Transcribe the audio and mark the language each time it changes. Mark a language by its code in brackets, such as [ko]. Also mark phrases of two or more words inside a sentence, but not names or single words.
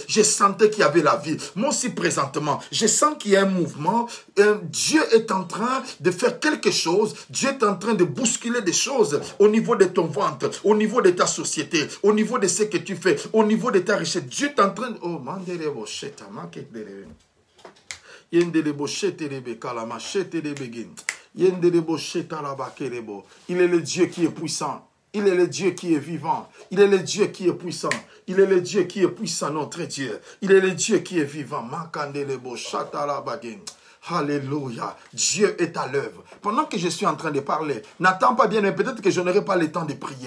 [fr] Je sentais qu'il y avait la vie. Moi aussi, présentement, je sens qu'il y a un mouvement. Dieu est en train de faire quelque chose. Dieu est en train de bousculer des choses au niveau de ton ventre, au niveau de ta société, au niveau de ce que tu fais, au niveau de ta richesse. Dieu est en train de... Oh, mandelebo, sheta, makedelebe. Yendelebo, shetelebe, kalama, shetelebe, gin. Yendelebo, shetalaba, kelebo. Il est le Dieu qui est puissant. Il est le Dieu qui est vivant. Il est le Dieu qui est puissant. Il est le Dieu qui est puissant, notre Dieu. Il est le Dieu qui est vivant. Makandelebo, shatalaba, gin. Alléluia. Dieu est à l'œuvre. Pendant que je suis en train de parler, n'attends pas bien, mais peut-être que je n'aurai pas le temps de prier.